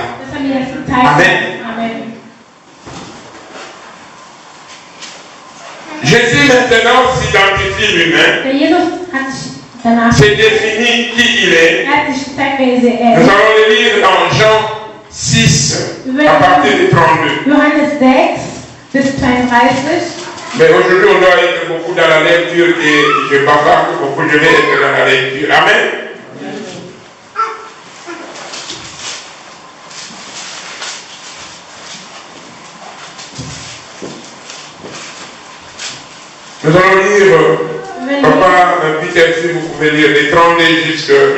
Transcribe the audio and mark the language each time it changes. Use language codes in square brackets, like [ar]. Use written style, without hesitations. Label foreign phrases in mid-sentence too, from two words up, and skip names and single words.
[fr] Amen. Jésus maintenant s'identifie lui-même, se définit qui il est. Nous allons le lire dans Jean 6, à partir du 32. [de] Johannes 6, bis 32. [fr] Mais aujourd'hui, on doit être beaucoup dans la lecture et je bavarde beaucoup, je vais être dans la lecture. Amen. Nous allons lire, papa, Peter, si vous pouvez lire les 32 jusqu'à...